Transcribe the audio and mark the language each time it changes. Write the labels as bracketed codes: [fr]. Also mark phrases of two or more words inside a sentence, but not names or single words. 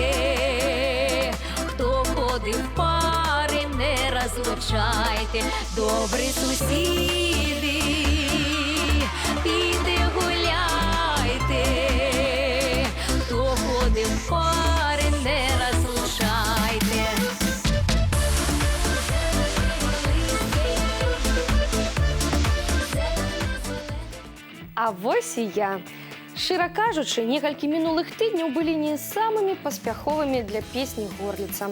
[uk] Хто ходив в пари, не розлучайте, добрі сусіди, пійте, гуляйте. Хто ходив в пари, не розлучайте. [be] А вось і я. Шчыра кажучы, некалькі мінулых тыдняў былі не самымі паспяховымі для песні «Горліца».